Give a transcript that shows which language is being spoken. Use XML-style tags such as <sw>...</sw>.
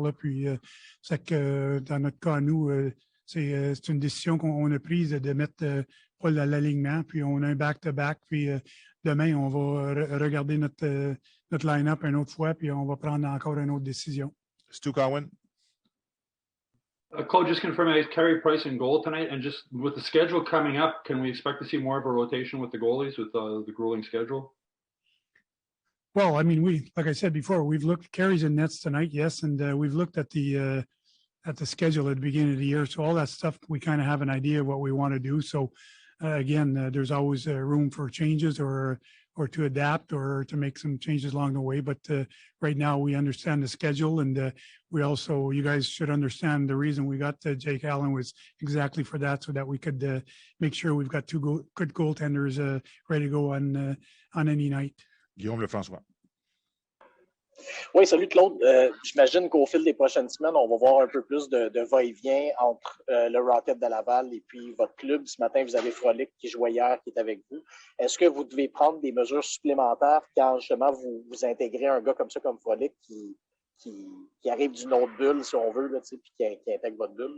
<fr>Là, puis, c'est que dans notre cas, nous, c'est une décision qu'on a prise de mettre Paul à l'alignement. Puis, on a un back-to-back. Puis, demain, on va regarder notre line-up une autre fois. Puis, on va prendre encore une autre décision.</fr> <en>Stu Cowan. Claude, just confirming, Carey Price in goal tonight, and just with the schedule coming up, can we expect to see more of a rotation with the goalies with the grueling schedule? Well, I mean, like I said before, we've looked Carey's in nets tonight, yes, and we've looked at the schedule at the beginning of the year. So all that stuff, we kind of have an idea of what we want to do. So again, there's always room for changes or to adapt or to make some changes along the way. But right now we understand the schedule, and we also, you guys should understand the reason we got Jake Allen was exactly for that, so that we could make sure we've got 2 good goaltenders ready to go on any night. Guillaume Lefrançois.</en> <fr>Oui, salut Claude. J'imagine qu'au fil des prochaines semaines, on va voir un peu plus de va-et-vient entre le Rocket de Laval et puis votre club. Ce matin, vous avez Frolic qui jouait hier, qui est avec vous. Est-ce que vous devez prendre des mesures supplémentaires quand justement vous intégrez un gars comme ça, comme Frolic, qui arrive d'une autre bulle, si on veut, là, puis qui intègre votre bulle?</fr>